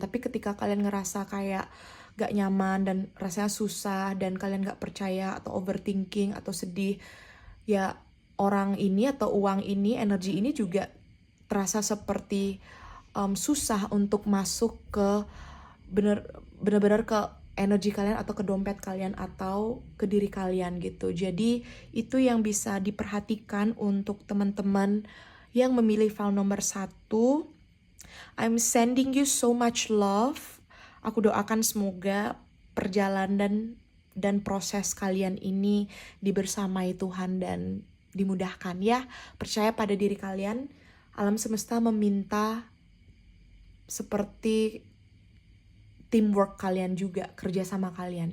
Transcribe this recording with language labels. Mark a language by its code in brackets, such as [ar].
[id] Tapi ketika kalian ngerasa kayak gak nyaman dan rasanya susah dan kalian gak percaya atau overthinking atau sedih, ya orang ini atau uang ini, energi ini juga terasa seperti susah untuk masuk ke benar-benar ke energi kalian atau ke dompet kalian atau ke diri kalian gitu. Jadi itu yang bisa diperhatikan untuk teman-teman yang memilih file nomor 1. [en] I'm sending you so much love. [id] Aku doakan semoga perjalanan dan proses kalian ini dibersamai Tuhan dan dimudahkan ya. Percaya pada diri kalian. Alam semesta meminta seperti teamwork kalian juga, kerjasama kalian.